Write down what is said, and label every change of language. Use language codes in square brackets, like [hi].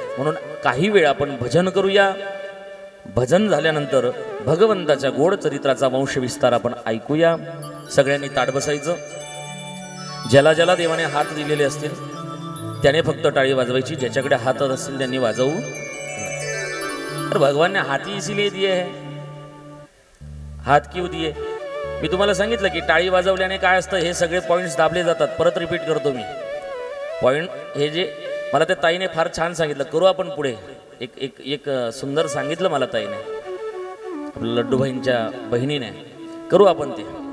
[mr] म्हणून काही वेळ आपण भजन करूया। भजन झाल्यानंतर भगवंताच्या गोड चरित्राचा वंश विस्तार आपण ऐकूया। सगळ्यांनी ताट बसायचं। ज्याला ज्याला देवाने हात दिलेले असतील त्याने फक्त टाळी वाजवायची, ज्याच्याकडे हात असतील त्यांनी वाजवू। [hi] तर भगवान ने हाथी इसीलिए दिए है, हात क्यों दिए? [mr] मी तुम्हाला सांगितलं की टाळी वाजवल्याने काय असतं, हे सगळे पॉइंट्स दाबले जातात। परत रिपीट करतो मी पॉइंट, हे जे मला त्या ताईने फार छान सांगितलं, करू आपण पुढे। एक एक एक सुंदर सांगितलं मला ताईने, लड्डूबाईंच्या बहिणीने, करू आपण ते।